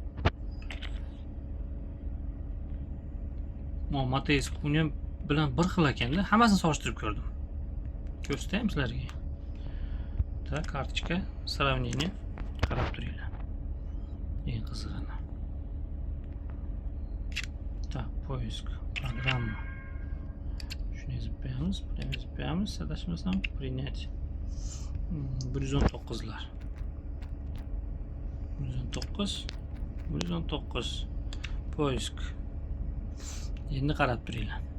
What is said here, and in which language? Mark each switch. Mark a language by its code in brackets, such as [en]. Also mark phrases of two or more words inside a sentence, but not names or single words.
[uz] Mateus Cunha bilan bir xil ekanda, hammasini solishtirib ko'rdim. Ko'rsataymi sizlarga? [ru] Так, карточка, сравнение [uz] qarab turinglar. Eng qizig'ini. [ru] Так, поиск, программа. [uz] Shuni yozib qo'yamiz, adashmasam, принять. 119lar. 119. Poisk. Endi qarab turinglar.